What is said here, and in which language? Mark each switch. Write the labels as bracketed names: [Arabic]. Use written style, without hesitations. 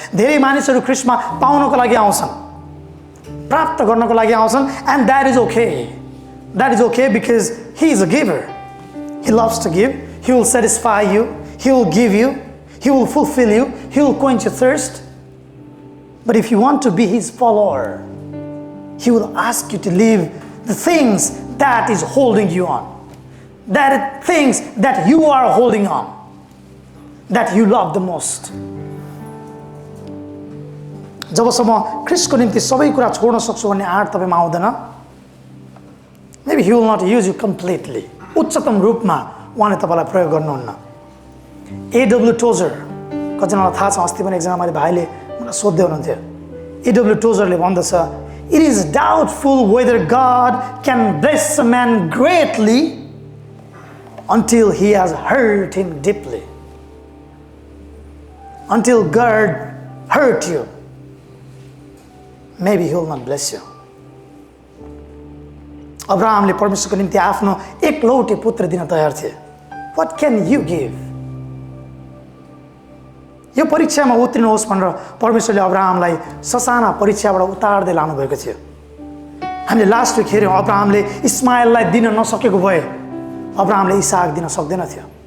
[Nepali] धेरै मानिसहरू ख्रिस्टमा पाउनको लागि आउँछन्, प्राप्त गर्नको लागि आउँछन्, [English] and that is okay. That is okay because He is a giver. He loves to give. He will satisfy you. He will give you. He will fulfill you. He will quench your thirst. But if you want to be His follower, He will ask you to leave the things that is holding you on. That things that you are holding on, that you love the most. [Nepali] जबसम्म ख्रिस्टको निम्ति सबै कुरा छोड्न सक्छु भन्ने आँट तपाईमा आउँदैन, [English] maybe He will not use you completely. [Nepali] उच्चतम रूपमा उहाँले तपाईलाई प्रयोग गर्नुहुन्न. [English] A.W. [Nepali] Tozer, कतिजनालाई थाहा छ, अस्ति पनि एकजना मैले भाइले मलाई सोध्दै हुनुहुन्थ्यो. [English] A.W. Tozerले भन्दछ, it is doubtful whether God can bless a man greatly until he has hurt him deeply. Until God hurt you, maybe He will not bless you. [Nepali] अब्राहमले परमेश्वरको निम्ति आफ्नो एकलौटे पुत्र दिन तयार थिए. [English] What can you give? [Nepali] यो परीक्षामा उत्रिनुहोस् भनेर परमेश्वरले अब्राहमलाई ससाना परीक्षाबाट उतार्दै लानु भएको थियो. हामीले [English] last week [Nepali] हेर्यौं, अब्राहमले इस्माइललाई दिन नसकेको भए अब्राहमले इसाक दिन सक्दैन थियो.